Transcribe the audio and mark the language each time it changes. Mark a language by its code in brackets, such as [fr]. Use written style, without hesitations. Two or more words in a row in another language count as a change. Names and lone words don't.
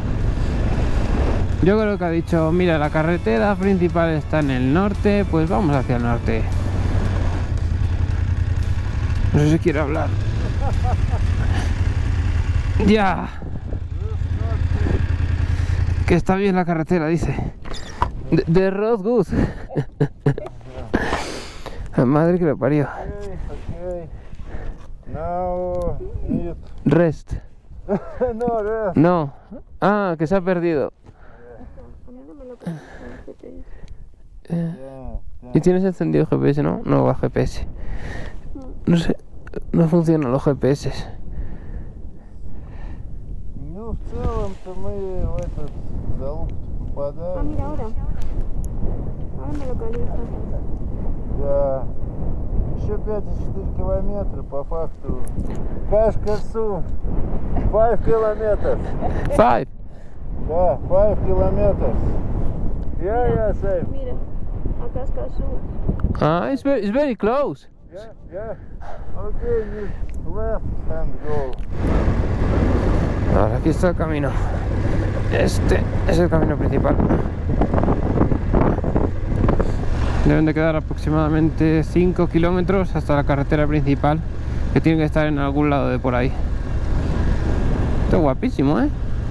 [es] Yo creo que ha dicho, mira, la carretera principal está en el norte, pues vamos hacia el norte. No sé si quiere hablar. Ya. Que está bien la carretera, dice. [en] The road good. [es] La madre que lo parió. [en] Okay. Now need... Rest. No, rest. [es] No. Ah, que se ha perdido. ¿Y tienes encendido el GPS, no? No va GPS. No sé, no funcionan los GPS. [ru] Ну, в целом-то мы в этот залуп попадаем. [es] Mira ahora. Ahora me localiza. [ru] Да. Еще 5,4 километра по факту. Кашкасу. 5 километров. 5. Да, 5 километров. [en] Yeah, safe. [es] Mira, acá es Casú. [en] Ah, it's very close. Yeah. Okay, need left and go. [es] Ahora aquí está el camino. Este es el camino principal. Deben de quedar aproximadamente 5 kilómetros hasta la carretera principal, que tiene que estar en algún lado de por ahí. Esto es guapísimo, ¿eh?